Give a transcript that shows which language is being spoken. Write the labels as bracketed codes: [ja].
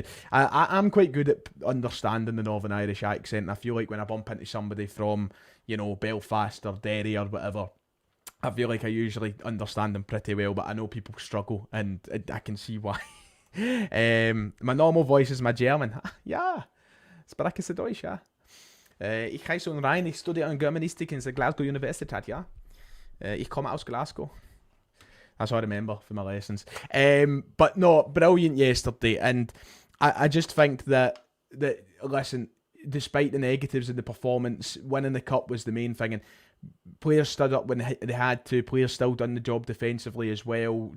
[en] I'm quite good at understanding the Northern Irish accent. I feel like when I bump into somebody from, you know, Belfast or Derry or whatever, I feel like I usually understand them pretty well, but I know people struggle, and I can see why. My normal voice is my German. [de] Ja, spreche Sie Deutsch, ja. Ich heiße Ryan, ich studiere Germanistik in der Glasgow Universität, ja. Ich komme aus Glasgow. [en] That's all I remember from my lessons. But no, brilliant yesterday. And I just think that, listen, despite the negatives in the performance, winning the cup was the main thing. And players stood up when they had to. Players still done the job defensively as well.